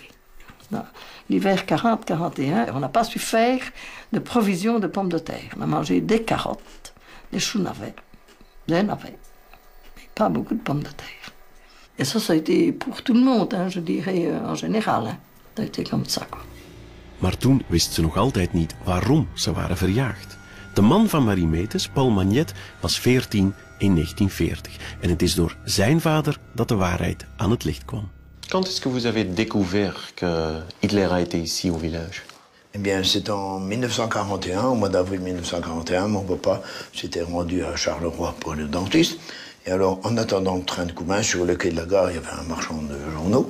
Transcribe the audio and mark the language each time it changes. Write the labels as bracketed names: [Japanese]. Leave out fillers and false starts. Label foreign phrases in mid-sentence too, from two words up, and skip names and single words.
[French] L'hiver 40-41, on n'a pas su faire de provisions de pommes de terre. On a mangé des carottes, des choux navets, des navets, mais pas beaucoup de pommes de terre. Et ça a été pour tout le monde, hein, je dirais en général. Hein. Dat a été comme ça, quoi. [Dutch] Maar toen wist ze nog altijd niet waarom ze waren verjaagd. De man van Marie Meetes, Paul Magnet, was 14 in 1940. En het is door zijn vader dat de waarheid aan het licht kwam. [French] Quand est-ce que vous avez découvert que Hitler a été ici au village? Eh bien, c'est en 1941, au mois d'avril 1941, mon papa s'était rendu à Charleroi pour le dentiste. Et alors, en attendant le train de Couvain, sur le quai de la gare, il y avait un marchand de journaux.